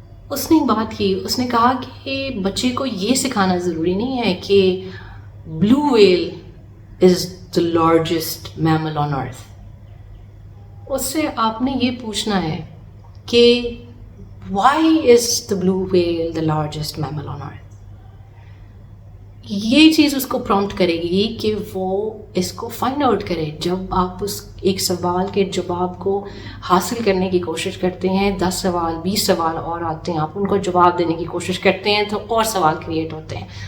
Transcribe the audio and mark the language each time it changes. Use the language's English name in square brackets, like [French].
[Urdu] اس نے بات کی، اس نے کہا کہ بچے کو یہ سکھانا ضروری نہیں ہے کہ [English] Blue whale is the largest mammal on earth. [Urdu] اس سے آپ نے یہ پوچھنا ہے کہ [English] why is the blue whale the largest mammal on earth. [Urdu] یہ چیز اس کو پرومپٹ کرے گی کہ وہ اس کو فائنڈ آؤٹ کرے. جب آپ اس ایک سوال کے جواب کو حاصل کرنے کی کوشش کرتے ہیں، 10 سوال 20 سوال اور آتے ہیں، آپ ان کو جواب دینے کی کوشش کرتے ہیں تو اور سوال کریٹ ہوتے ہیں.